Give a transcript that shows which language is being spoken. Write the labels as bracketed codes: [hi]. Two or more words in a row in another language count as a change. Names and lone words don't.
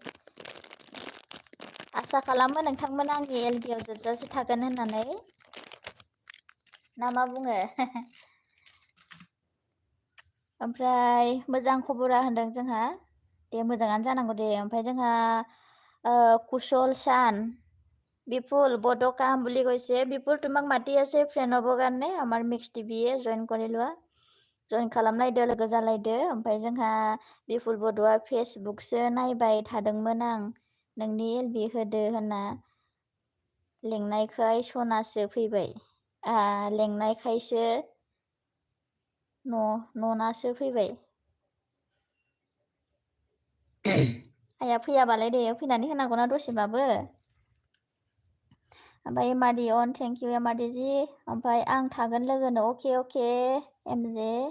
[brx] आसा खालामो नोंथांमोना आंनि एलबियाव जोबजासे थागोन होननानै ना मा बुङो ओमफ्राय मोजां खबरा होनदों जोंहा दे मोजाङानो जानांगौ दे ओमफ्राय जोंहा कुशल शान [as] বিপুল বড় কাম বুলি কৈছে বিপুল তোমাক মাতি আছে ফ্ৰেণ্ড হ'বৰ কাৰণে আমাৰ মিক্স টিভিয়ে জইন কৰি লোৱা [brx] जइन खालामलायदो लोगो जालायदो ओमफ्राय जोंहा बिपुल बड'आ फेसबुकसो नायबाय थादोंमोन आं नोंनि एलबि होदो होनना लेंनायखाय सनासो फैबाय लेंनायखायसो न'नासो फैबाय आइया फैयाबालाय दे फैनानै होनांगौना दसेबाबो ओमफ्राय एमआरडि अन [en] thank you [brx] एमआरडि जि ओमफ्राय आं थागोन लोगोनो अके एमजे